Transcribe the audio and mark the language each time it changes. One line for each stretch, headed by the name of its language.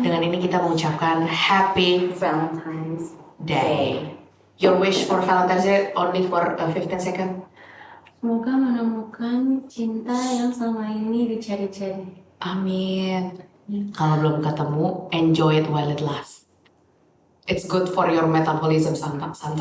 Indonesian: Dengan ini kita mengucapkan Happy
English: Valentine's. Day. Your wish for Valentine's Day only for 15 seconds.
Indonesian: Semoga menemukan cinta yang selama ini dicari-cari. Amin. Kalau belum ketemu,
English: enjoy it while it lasts. It's good for your metabolism sometimes.